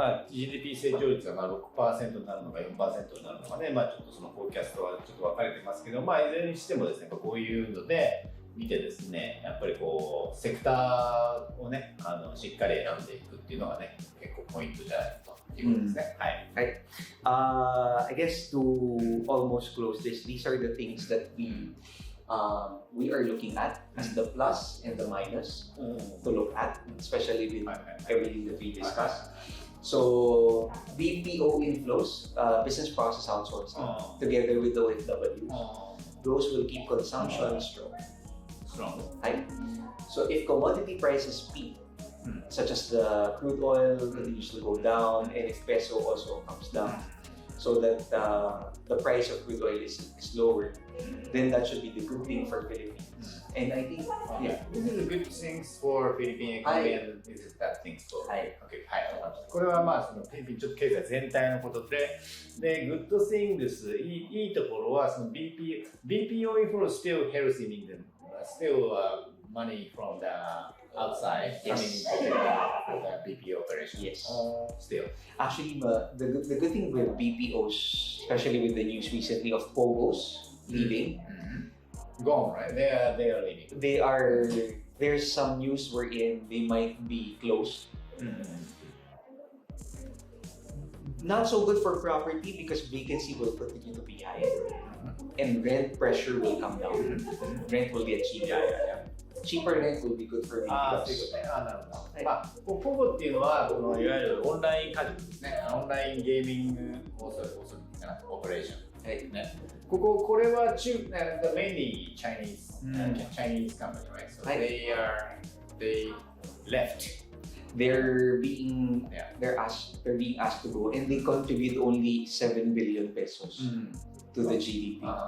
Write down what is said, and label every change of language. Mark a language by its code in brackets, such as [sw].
[ja] GDP 成長率が6% になるのか 4% になるのかね、ちょっとそのフォーキャストはちょっと分かれてますけど、いずれにしてもですね、こういうので見てですね、やっぱりこうセクターをね、しっかり選んでいくっていうのがね、結構ポイントじゃないかということですね。 [en] I guess to almost close this, these are the things that we are looking at as the plus and the minus to look at, especially with everything that we discussed. So BPO inflows, business process outsourcing, together with the OFWs, those will keep consumption strong. Right? So if commodity prices peak, such as the crude oil continues to go down, and if peso also comes down, so that the price of crude oil is lower, then that should be the good thing for Philippines. And I think, this is a good thing for Philippine economy and this is bad thing for okay. [ja] これはそのフィリピンちょっと経済全体のことで、グッドシングスいいところはその [en] BPO inflow still healthy, meaning still money from the outside coming into the BPO operation. Yes. Still. Actually, the good thing with BPOs, especially with the news recently of POGOs leaving, gone, right? They are leaving. There's some news wherein they might be closed. Not so good for property because vacancy will continue to be high, and rent pressure will come down. Rent will get cheaper. Cheaper rent will be good for BPOs. [ja] なるほど。ポゴっていうのは、このいわゆるオンラインカジノですね。オンラインゲーミングオペレーション。これは [en] mainly Chinese company, right? So they left. They're being asked to go, and they contribute only 7 billion pesos to the GDP.